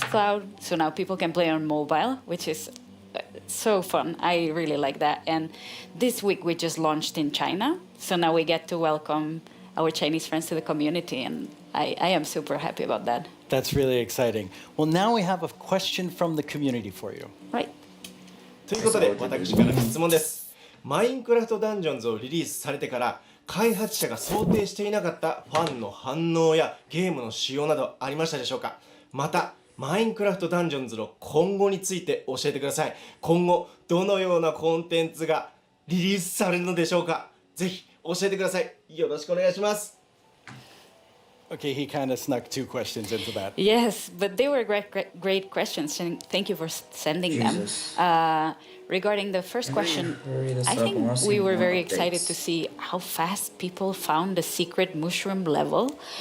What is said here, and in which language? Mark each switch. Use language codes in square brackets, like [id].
[en] xCloud, so now people can play on mobile, which is so fun. I really like that. And this week we just launched in China, so now we get to welcome our Chinese friends to the community, and I am super happy about that. That's really exciting. Well, now we have a question from the community for you. Right. [ja] ということで、私から質問です。マインクラフトダンジョンズをリリースされてから、開発者が想定していなかったファンの反応やゲームの仕様などありましたでしょうか？また、マインクラフトダンジョンズの今後について教えてください。今後、どのようなコンテンツがリリースされるのでしょうか？ぜひ教えてください。よろしくお願いします。 [en] Okay, he kind of snuck two questions into that. Yes, but they were great questions, and thank you for sending them. Regarding the first question, I think we were very excited to see how fast people found the secret mushroom level.